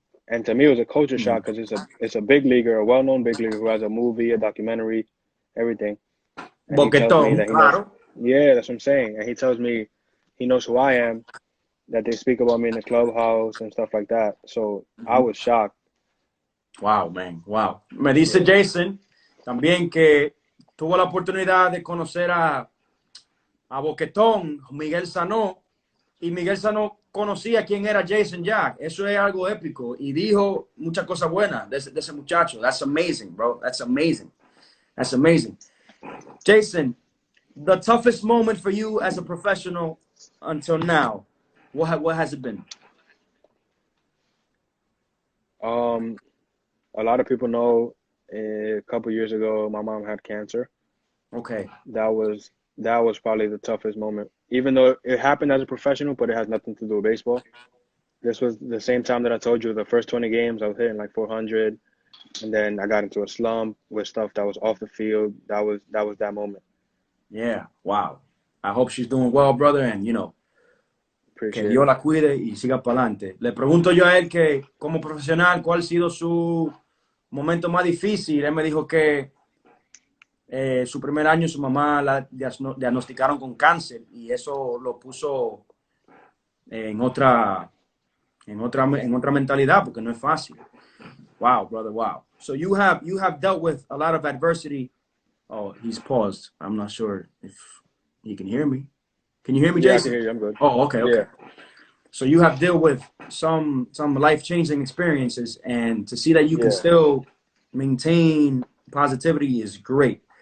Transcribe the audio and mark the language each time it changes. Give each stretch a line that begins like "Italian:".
English: And to me, it was a culture shock because it's a big leaguer, a well-known big leaguer who has a movie, a documentary, everything. And he tells me
Spanish: Boquetón,
English: that he knows.
Spanish: claro.
English: Yeah, that's what I'm saying. And he tells me he knows who I am, that they speak about me in the clubhouse and stuff like that. So I was shocked. Wow, man, wow.
Spanish: Me dice Jason también que tuvo la oportunidad de conocer a Boquetón, Miguel Sanó, y Miguel Sanó conocía quién era Jason ya. Eso es algo épico. Y dijo muchas cosas buenas de ese muchacho.
English: That's amazing, bro. That's amazing. That's amazing. Jason, the toughest moment for you as a professional until now, what has it been? A lot of people know a couple years ago my mom had cancer. Okay. That was probably the toughest moment. Even though it happened as a professional, but it has nothing to do with baseball. This was the same time that I told you the first 20 games I was hitting like 400, and then I got into a slump with stuff that was off the field. That was that moment. Yeah, wow. I hope she's doing well, brother, and que Appreciate
Spanish: Dios
English: it.
Spanish: la cuide y siga para adelante. Le pregunto yo a él que, como profesional, ¿cuál ha sido su momento más difícil? Él me dijo que su primer año su mamá la diagnosticaron con cáncer y eso lo puso en otra mentalidad porque no es fácil.
English: Wow, brother, wow. So you have dealt with a lot of adversity. Oh, he's paused. I'm not sure if you can hear me. Can you hear me, Yeah, Jason? I can hear you. I'm good. Oh, okay, okay. Yeah. So you have dealt with some life-changing experiences, and to see that you can still maintain positivity is great.